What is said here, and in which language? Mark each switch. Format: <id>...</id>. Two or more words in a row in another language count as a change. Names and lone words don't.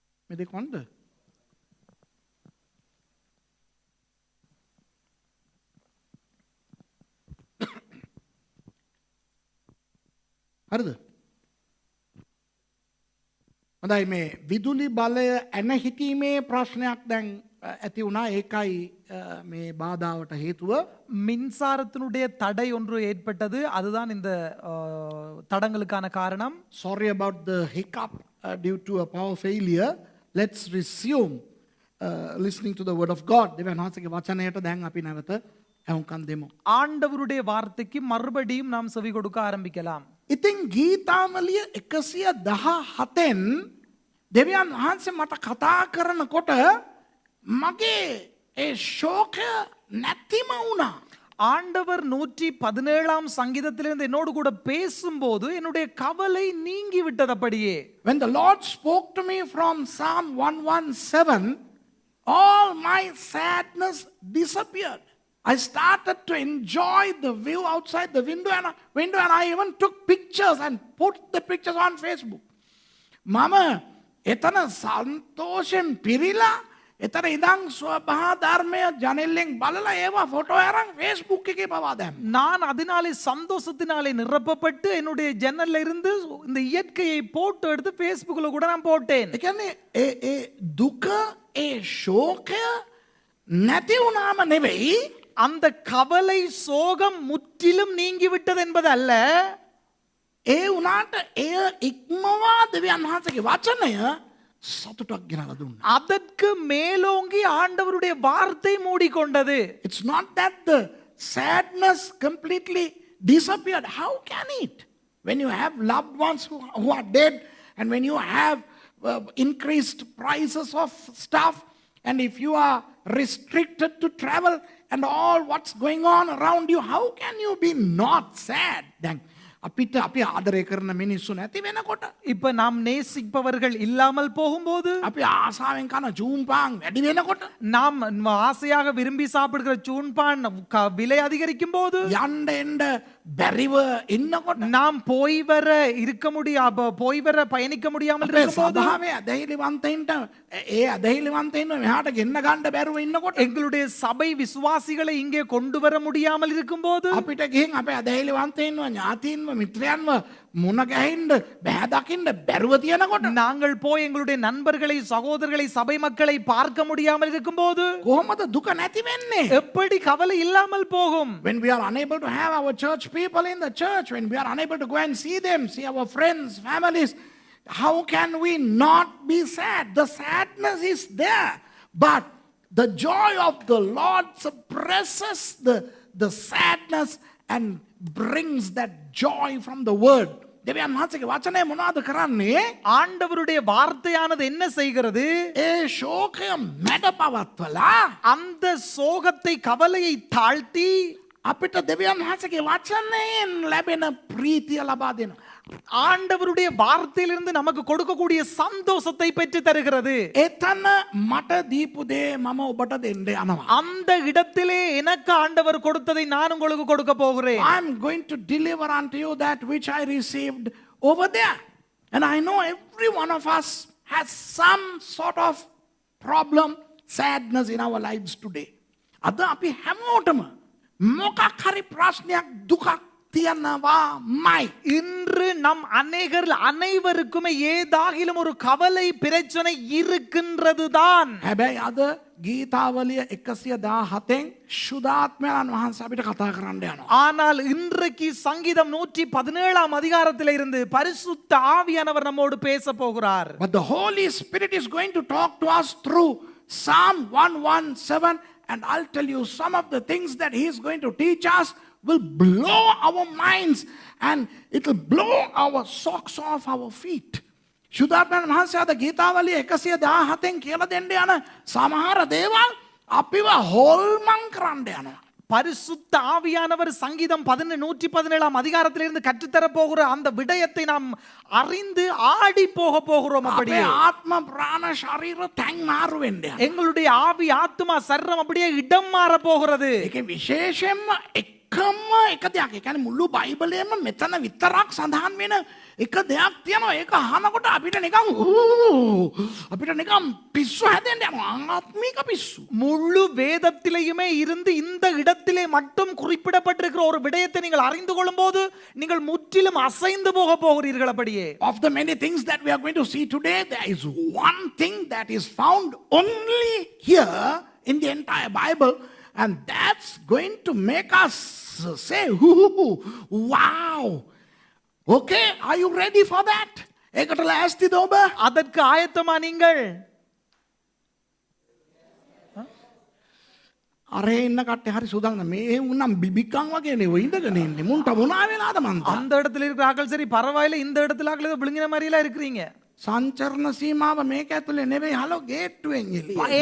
<si>මෙදේ කොන්ද හරිද හොඳයි මේ විදුලි බලය ඇන හිටීමේ ප්‍රශ්නයක් දැන් ඇති වුණා ඒකයි මේ බාධාවට හේතුව</si> <ta>மின்சாரத்தினுடைய தடை ஒன்று ஏற்பட்டது அதுதான் இந்த தடங்களுக்கான காரணம்.</ta> <en>sorry about the hiccup due to a power failure. Let's resume listening to the word of God.</en> <si>දෙවියන් වහන්සේගේ වචනයට දැන් අපි නැවත ඇහුම්කන් දෙමු.</si> <ta>ஆண்டவருடைய வார்த்தைக்கு மறுபடியும் நாம் செவி கொடுக்க ஆரம்பிக்கலாம்.</ta> <si>ඉතින් ගීතාවලිය 117න් දෙවියන් වහන්සේ මට කතා කරනකොට මගේ ඒ ශෝකය නැතිම වුණා.</si> <ta>ஆண்டவர் 117ஆம் சங்கீதத்திலிருந்து என்னோடு கூட பேசும்போது என்னுடைய கவலை நீங்கி விட்டது அப்படியே.</ta> <en>When the Lord spoke to me from Psalm 117, all my sadness disappeared. I started to enjoy the view outside the window and I even took pictures and put the pictures on Facebook.</en> <si>Mama, එතන සන්තෝෂෙන් පිරීලා එතන ඉඳන් ස්වභා ධර්මය ජනෙල්ලෙන් බලලා ඒවා ෆොටෝ අරන් Facebook එකේ පවා දැම්මා.</si> <ta>நான் அதனாலே சந்தோஷத்தினாலே நிரப்பப்பட்டு என்னுடைய ஜன்னல்ல இருந்து இந்த இயற்கையை போட்டோ எடுத்து Facebookல கூட நான் போட்டேன்.</ta> <si>ඒ කියන්නේ ඒ දුක ඒ ශෝකය නැති වුණාම නෙවෙයි</si> <ta>அந்த கவலை சோகம் முற்றிலும் நீங்கி விட்டது என்பது அல்ல.</ta> <si>ඒ වුණාට එය ඉක්මවා දෙවියන් වහන්සේගේ වචනය සතුටක් ගෙනලා දුන්නා.</si> <ta>அதற்கு மேலோங்கி ஆண்டவருடைய வார்த்தை மூடிக்கொண்டது.</ta> <en>It's not that the sadness completely disappeared. How can it? When you have loved ones who are dead and when you have increased prices of stuff and if you are restricted to travel and all what's going on around you, how can you be not sad?</en> <si>Then අපිට අපි ආදරය කරන මිනිස්සු නැති වෙනකොට</si> <ta>இப்ப நாம் நேசிப்பவர்கள் இல்லாமல் போகும்போது</ta> <si>අපි ආසාවෙන් කන චූම්පාන් වැඩි වෙනකොට</si> <ta>நாம் ஆசையாக விரும்பி சாப்பிடுகிற சூன்பான் விலை அதிகரிக்கும் போது</ta> <si>යන්න එන්න බැරිව ඉන්නකොට</si> <ta>நாம் போய் வர இருக்க முடியாம போய் வர பயணிக்க முடியாமல்</ta> <si>අපේ</si> <ta>இருக்கும்போது</ta> <si>සභාවේ අදහිලිවන්තයින්ට ඒ අදහිලිවන්තයින්ව මෙහාට ගෙන්න ගන්න බැරුව ඉන්නකොට</si> <ta>எங்களுடைய சபை விசுவாசிகளை இங்கே கொண்டு வர முடியாமல் இருக்கும்போது</ta> <si>අපිට ගිහින් අපේ අදහිලිවන්තයින්ව ඥාතීන්ව මිත්‍රයන්ව මුණ ගැහින්න බෑ දකින්න බැරුව තියෙනකොට</si> <ta>நாங்கள் போய் எங்களுடைய நண்பர்களை சகோதரர்களை சபை மக்களை பார்க்க முடியாமல் இருக்கும்போது</ta> <si>කොහොමද දුක නැති වෙන්නේ?</si> <ta>எப்படி கவலை இல்லாமல் போகும்?</ta> <en>When we are unable to have our church people in the church, when we are unable to go and see them, see our friends, families, how can we not be sad? The sadness is there, but the joy of the Lord suppresses the sadness and brings that joy from the word.</en> <si>දෙවියන් වහන්සේගේ වචනය මොනවද කරන්නේ?</si> <ta>ஆண்டவருடைய வார்த்தையானது என்ன செய்கிறது?</ta> <si>ඒ ශෝකය මැඩ පවත්වලා</si> <ta>அந்த சோகத்தை கவலையை தாழ்த்தி</ta> <si>අපිට දෙවියන් වහන්සේගේ වචනයෙන් ලැබෙන ප්‍රීතිය ලබා දෙනවා.</si> <ta>ஆண்டவருடைய வார்த்தையிலிருந்து நமக்கு கொடுக்கக்கூடிய சந்தோஷத்தை பெற்று தருகிறது.</ta> <si>එතන මට දීපු දේ මම ඔබට දෙන්න යනවා.</si> <ta>அந்த இடத்திலே எனக்கு ஆண்டவர் கொடுத்ததை நான் உங்களுக்கு கொடுக்க போகிறேன்.</ta> <en>I'm going to deliver unto you that which I received over there. And I know every one of us has some sort of problem, sadness in our lives today.</en> <si>අද අපි හැමෝටම මොකක් හරි ප්‍රශ්නයක් දුකක් තියනවාමයි.</si> <ta>இன்று நம் அனைவருக்குமே ஏதாகிலும் ஒரு கவலை பிரச்சனை இருக்கின்றதுதான்.</ta> <si>හැබැයි අද ගීතාවලිය 117න් ශුද්ධාත්මයන් වහන්සේ අපිට කතා කරන්න යනවා.</si> <ta>ஆனால் இன்றைக்கு சங்கீதம் 117ஆம் அதிகாரத்தில் இருந்து பரிசுத்த ஆவியானவர் நம்மோடு பேச போகிறார்.</ta> <en>But the Holy Spirit is going to talk to us through Psalm 117, and I'll tell you some of the things that he is going to teach us will blow our minds and it will blow our socks off our feet.</en> <si>ශුද්ධාත්මයන් වහන්සේ අද ගීතාවලිය 117න් කියලා දෙන්න යන සමහර දේවල් අපිව හොල්මන් කරන්න යනවා.</si> <ta>பரிசுத்த ஆவியானவர் சங்கீதம் 117ஆம் அதிகாரத்திலிருந்து கற்றுத்தர போகிற அந்த விடயத்தை நாம் அறிந்து ஆடி போக போகிறோம். அப்படியே</ta> <si>ආත්ම ප්‍රාණ ශරීර තැන් මාරු වෙන්න යනවා.</si> <ta>எங்களுடைய ஆவி ஆத்மா சரீரம் அப்படியே இடம் மாற போகிறது.</ta> <si>ඒකේ විශේෂයෙන්ම එක එකම එක දෙයක්. ඒ කියන්නේ මුළු බයිබලයේම මෙතන විතරක් සඳහන් වෙන එක දෙයක් තියෙනවා. ඒක අහනකොට අපිට නිකන් පිස්සු හැදෙන්න යනවා. ආත්මික පිස්සු.</si> <ta>முழு வேதத்திலேயுமே இருந்து இந்த இடத்திலே மட்டும் குறிப்பிடப்பட்டிருக்கிற ஒரு விடயத்தை நீங்கள் அறிந்து கொள்ளும் போது நீங்கள் முற்றிலும் அசைந்து போக போகிறீர்கள் அப்படியே.</ta> <en>Of the many things that we are going to see today, there is one thing that is found only here in the entire Bible, and that's going to make us say, wow. Okay, are you ready for that?</en> <si>ඒකට ලෑස්තිද ඔබ?</si> <ta>அதற்கு ஆயத்தமா நீங்கள்?</ta> <si>අරේ ඉන්න කට්ටිය හරි සූදානම්. මේ උනම් බිබිකන් වගේනේ ඔය ඉඳගෙන ඉන්නේ. මුන්ට මොනා වෙලාද මන්ද?</si> <ta>அந்த இடத்துல இருக்கிற ஆட்கள் சரி பரவாயில்ல, இந்த இடத்துல ஆட்கள் ஏதோ விழுங்கின மாதிரி எல்லாம் இருக்கிறீங்க.</ta> <si>සංචරණ සීමාව මේක ඇතුලේ නෙවෙයි. හලෝ ගේට්ටුවෙන් එළිය.</si>